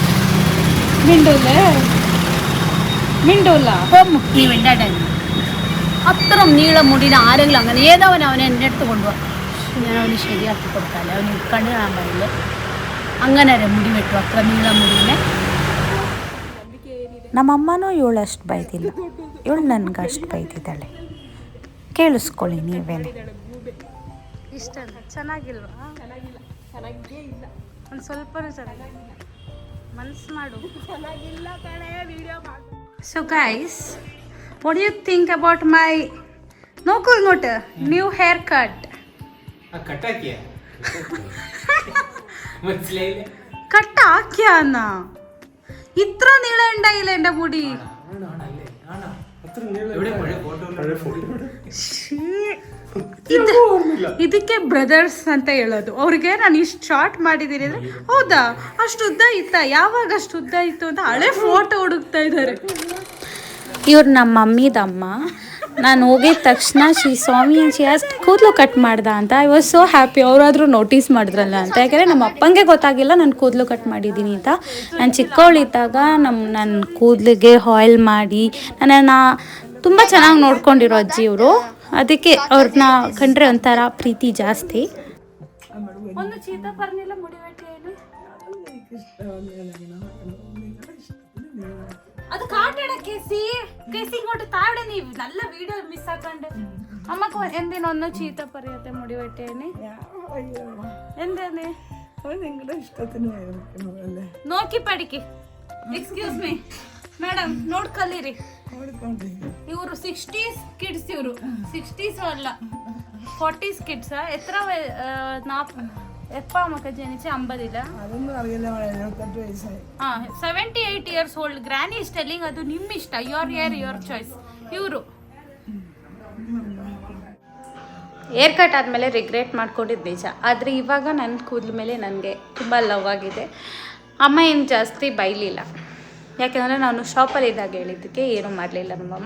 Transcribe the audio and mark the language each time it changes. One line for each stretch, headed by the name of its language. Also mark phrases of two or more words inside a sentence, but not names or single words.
Malayalam: മിണ്ടൂല നീ മിണ്ടാട്ടെ. അത്ര നീളം മുടിയിൽ ആരെങ്കിലും അങ്ങനെ ഏതവൻ അവനെ എൻ്റെ അടുത്ത് കൊണ്ടുപോകാം ഞാൻ അവന് ശരിയാക്കി കൊടുക്കാല്ലേ അവന് കണ്ടു കാണാൻ പറയില്ലേ അങ്ങനെ മുടി വെട്ടും അത്ര നീളം മുടിനെ.
Kannada: ನಮ್ಮಮ್ಮನೂ ಇವಳಷ್ಟು ಬೈದಿಲ್ಲ, ಇವಳು ನನಗಷ್ಟು ಬೈದಿದ್ದಾಳೆ. ಕೇಳಿಸ್ಕೊಳ್ಳಿ ನೀವೇನೆ. ಇಷ್ಟ ಚೆನ್ನಾಗಿಲ್ವಾ? ಒಂದು ಸ್ವಲ್ಪನೂ ಚೆನ್ನಾಗಿಲ್ಲ. ಮನ್ಸು ಮಾಡು.
English: so guys, what do you think about my new hair cut?
Malayalam: കട്ട ആക്കിയാന്നാ? ഇത്ര നീളം ഉണ്ടായില്ല എന്റെ മുടി.
Kannada: ಇದಕ್ಕೆ ಬ್ರದರ್ಸ್ ಅಂತ ಹೇಳೋದು. ಅವ್ರಿಗೆ ನಾನು ಇಷ್ಟು ಶಾರ್ಟ್ ಮಾಡಿದ್ದೀನಿ ಅಂದ್ರೆ ಹೌದಾ ಅಷ್ಟು ಉದ್ದ ಇತ್ತ, ಯಾವಾಗ ಅಷ್ಟು ಉದ್ದ ಇತ್ತು ಅಂತ ಹಳೆ ಫೋಟೋ ಹುಡುಕ್ತಾ ಇದ್ದಾರೆ. ಇವ್ರು ನಮ್ಮ ಮಮ್ಮಿದಮ್ಮ. ನಾನು ಹೋಗಿದ ತಕ್ಷಣ ಸ್ವಾಮಿ ಅಷ್ಟು ಕೂದಲು ಕಟ್ ಮಾಡ್ದ ಅಂತ
English: I was so happy.
Kannada: ಅವರಾದರೂ ನೋಟಿಸ್ ಮಾಡಿದ್ರಲ್ಲ ಅಂತ. ಯಾಕೆಂದರೆ ನಮ್ಮ ಅಪ್ಪಂಗೆ ಗೊತ್ತಾಗಿಲ್ಲ ನಾನು ಕೂದಲು ಕಟ್ ಮಾಡಿದ್ದೀನಿ ಅಂತ. ನಾನು ಚಿಕ್ಕವಳಿದ್ದಾಗ ನನ್ನ ಕೂದಲಿಗೆ ಆಯಿಲ್ ಮಾಡಿ ನನ್ನನ್ನು ತುಂಬ ಚೆನ್ನಾಗಿ ನೋಡ್ಕೊಂಡಿರೋ ಅಜ್ಜಿ ಇವರು. ಅದಕ್ಕೆ ಅವ್ರನ್ನ ಕಂಡ್ರೆ ಒಂಥರ ಪ್ರೀತಿ ಜಾಸ್ತಿ.
Malayalam: ഒന്ന് ചീത്ത പറഞ്ഞില്ല മുടി വെട്ടിയാലും. അത് കാട്ടട കേസി ഇങ്ങോട്ട് താഴെ നീ നല്ല വീഡിയോ മിസ്സാക്കണ്ട്. അമ്മക്ക് എന്തിനൊന്നും ചീത്ത പറയാത്തെ മുടി വെട്ടിയാന്? എന്താണ് നിങ്ങളുടെ ഇഷ്ടത്തിന് നോക്കി പഠിക്ക്.
English: excuse me madam,
Kannada: ನೋಡ್ ಕಲೀರಿ. ಇವರು 60s ಕಿಡ್ಸ್, ಇವರು 60s ಅಲ್ಲ 40s ಕಿಡ್ಸ್.
Malayalam: എത്ര എപ്പാ നമുക്ക് ജനിച്ച 50 ഇല്ല,
English: 78 years old. granny is telling
Kannada: ಅದು ನಿಮ್ಮ ಇಷ್ಟ,
English: your hair your choice.
Kannada: ಇವರು
English: hair cut
Kannada: ಆದಮೇಲೆ ರಿಗ್ರೆಟ್ ಮಾಡ್ಕೊಂಡಿದ್ದು ನಿಜ. ಆದರೆ ಇವಾಗ ನನ್ನ ಕೂದಲ ಮೇಲೆ ನನಗೆ ತುಂಬ ಲವ್ ಆಗಿದೆ. ಅಮ್ಮ ಏನು ಜಾಸ್ತಿ ಬೈಲಿಲ್ಲ, ಯಾಕೆಂದರೆ ನಾನು ಶಾಪಲ್ಲಿ ಇದ್ದಾಗ ಹೇಳಿದ್ದಕ್ಕೆ ಏನೂ ಮಾಡಲಿಲ್ಲ ನಮ್ಮಮ್ಮ.